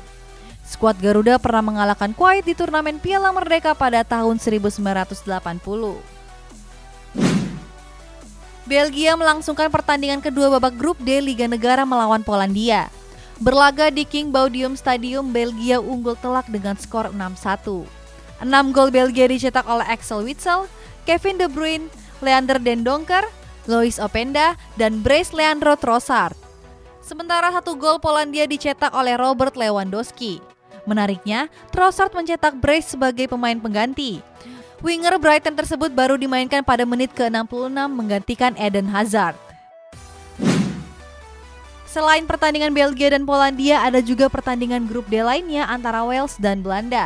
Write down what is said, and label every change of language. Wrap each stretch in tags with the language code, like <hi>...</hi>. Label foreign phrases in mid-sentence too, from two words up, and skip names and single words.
<id>Skuad Garuda pernah mengalahkan Kuwait di turnamen Piala Merdeka pada tahun 1980. Belgia melangsungkan pertandingan kedua babak grup D Liga Negara melawan Polandia. Berlaga di King Baudium Stadium, Belgia unggul telak dengan skor 6-1. 6 gol Belgia dicetak oleh Axel Witsel, Kevin De Bruyne, Leander Den Donker, Lois Openda, dan Bryce Leandro Trossard. Sementara 1 gol Polandia dicetak oleh Robert Lewandowski. Menariknya, Trossard mencetak brace sebagai pemain pengganti. Winger Brighton tersebut baru dimainkan pada menit ke-66 menggantikan Eden Hazard. Selain pertandingan Belgia dan Polandia, ada juga pertandingan grup D lainnya antara Wales dan Belanda.</id>